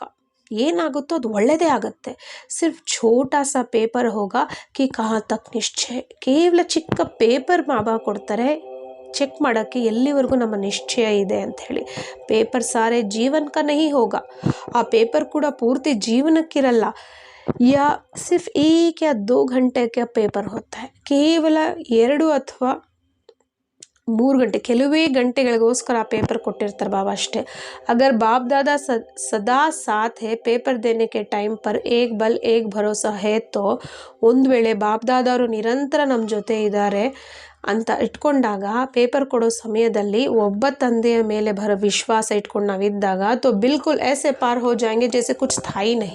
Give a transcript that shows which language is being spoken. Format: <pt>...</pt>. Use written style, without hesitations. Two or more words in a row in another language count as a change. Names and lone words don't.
<kn>ಏನಾಗುತ್ತೋ ಅದು ಒಳ್ಳೆಯದೇ ಆಗುತ್ತೆ.</kn> <hi>सिर्फ छोटा सा पेपर होगा कि कहाँ तक निश्चय.</hi> <kn>ಕೇವಲ ಚಿಕ್ಕ ಪೇಪರ್ ಬಾಬಾ ಕೊಡ್ತಾರೆ ಚೆಕ್ ಮಾಡೋಕ್ಕೆ ಎಲ್ಲಿವರೆಗೂ ನಮ್ಮ ನಿಶ್ಚಯ ಇದೆ ಅಂಥೇಳಿ.</kn> <hi>पेपर सारे जीवन का नहीं होगा.</hi> <kn>ಆ ಪೇಪರ್ ಕೂಡ ಪೂರ್ತಿ ಜೀವನಕ್ಕಿರಲ್ಲ.</kn> <hi>या सिर्फ 1 या 2 घंटे का पेपर होता है.</hi> <kn>ಕೇವಲ 2 ಅಥವಾ 3 ಗಂಟೆ, ಕೆಲವೇ ಗಂಟೆಗಳಿಗೋಸ್ಕರ ಆ ಪೇಪರ್ ಕೊಟ್ಟಿರ್ತಾರೆ ಬಾಬಾ ಅಷ್ಟೇ.</kn> <hi>अगर बाप दादा सदा साथ है पेपर देने के टाइम पर एक बल एक भरोसा है तो,</hi> <kn>ಒಂದು ವೇಳೆ ಬಾಪ್ ದಾದಾರು ನಿರಂತರ ನಮ್ಮ ಜೊತೆ ಇದ್ದಾರೆ ಅಂತ ಇಟ್ಕೊಂಡಾಗ, ಪೇಪರ್ ಕೊಡೋ ಸಮಯದಲ್ಲಿ ಒಬ್ಬ ತಂದೆಯ ಮೇಲೆ ವಿಶ್ವಾಸ ಇಟ್ಕೊಂಡು ನಾವಿದ್ದಾಗ</kn> <hi>तो बिल्कुल ऐसे पार हो जाएंगे जैसे कुछ था ही नहीं.</hi>